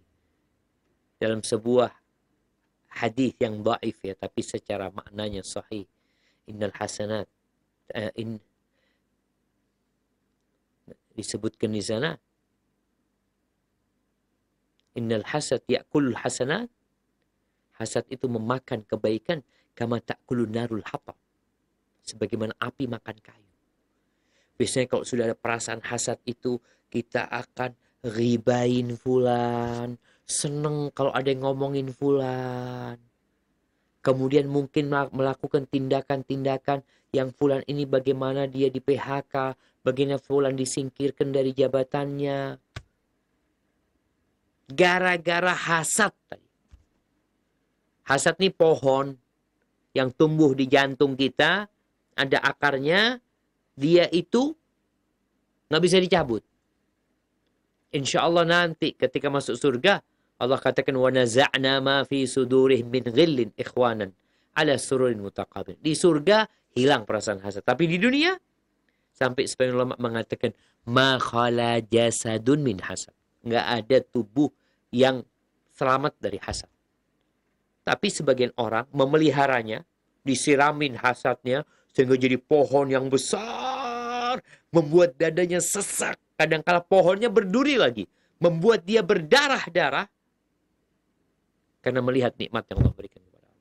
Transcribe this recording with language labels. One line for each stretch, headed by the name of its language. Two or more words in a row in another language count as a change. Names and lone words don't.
Indonesian: Dalam sebuah hadis yang dhaif ya, tapi secara maknanya sahih.
Arabic: إن الحسنات
Indonesian: disebutkan di sana.
Arabic: إن الحسد يأكل الحسنات.
Indonesian: Hasad itu memakan kebaikan
Arabic: كما تأكل النار الحطب.
Indonesian: Sebagaimana api makan kayu. Biasanya kalau sudah ada perasaan hasad itu, kita akan ribain fulan, seneng kalau ada yang ngomongin fulan. Kemudian mungkin melakukan tindakan-tindakan yang fulan ini bagaimana dia di PHK, bagaimana fulan disingkirkan dari jabatannya. Gara-gara hasad tadi. Hasad ini pohon yang tumbuh di jantung kita, ada akarnya, dia itu nggak bisa dicabut.
Arabic: إن شاء الله
Indonesian: nanti ketika masuk surga, Allah katakan
Arabic: ونزعنا ما في صدورهم من غل إخوانا على سرر متقابلين.
Indonesian: Di surga hilang perasaan hasad. Tapi di dunia sampai sebagian ulama mengatakan
Arabic: ما خلا جسد من حسد.
Indonesian: Nggak ada tubuh yang selamat dari hasad. Tapi sebagian orang memeliharanya, disiramin hasadnya sehingga jadi pohon yang besar, membuat dadanya sesak. Kadangkala pohonnya berduri lagi, membuat dia berdarah-darah karena melihat nikmat yang Allah berikan kepada Allah.